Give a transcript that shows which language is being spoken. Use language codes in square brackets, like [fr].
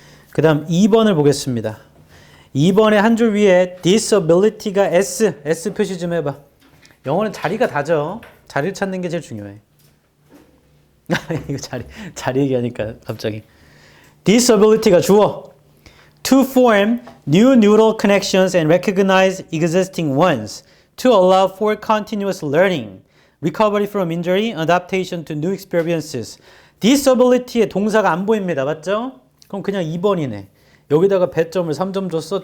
[ko] 그 다음 2번을 보겠습니다. 2번에 한 줄 위에 disability가 S 표시 좀 해봐. 영어는 자리가 다죠. 자리를 찾는 게 제일 중요해. 이거 자리 얘기하니까 갑자기. disability가 주어. [en] to form new neural connections and recognize existing ones. to allow for continuous learning. recovery from injury, adaptation to new experiences. [ko] disability의 동사가 안 보입니다. 맞죠? 그럼 그냥 2번이네. 여기다가 배점을 3점 줬어.